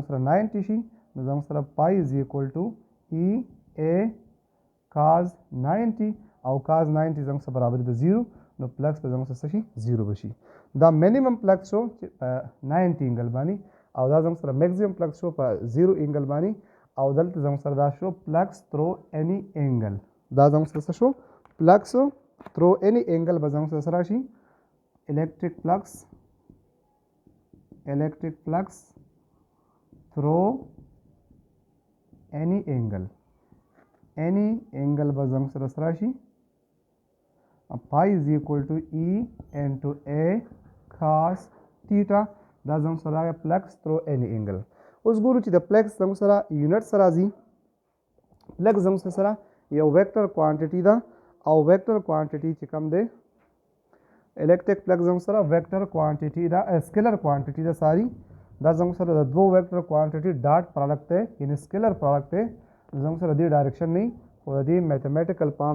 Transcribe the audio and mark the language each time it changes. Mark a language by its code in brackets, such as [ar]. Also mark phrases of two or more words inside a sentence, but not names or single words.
[ps] سره 90 شي نو زموږ سره [en] phi is equal to E A cos 90 [ps] او کاز 90 زموږ سره برابر د 0 نو پلکس په زموږ سره څه شي 0 بشي دا [en] minimum flux [ps] شو چې 90 انګل باندې او دا زموږ سره [en] maximum flux [ps] شو په 0 انګل باندې او دلته زموږ سره دا شو [en] flux through any angle [ps] دا زموږ سره شو [en] flux through any angle [ps] به زموږ سره راشي [en] electric flux through any angle [ps] به زموږ سره راشي [en] pi is equal to e into a cos theta [ps] دا زموږ سره راغی [en] flux through any angle [ps] اوس ګورو چې د فلکس زموږ سره یونټ سره راځي فلکس زموږ سره یو [en] vector quantity [ps] ده او [en] vector quantity [ps] چې کوم دی [en] electric flux [ps] زموږ سره [en] vector quantity [ps] دا [en] scalar quantity [ps] ده ساری دا زموږ سره د دوه [en] vector quantity dot product [ps] دی یعنی [en] scalar product [ps] دی زموږ سره دې ډایرکشن نه خو د دې [en] mathematical form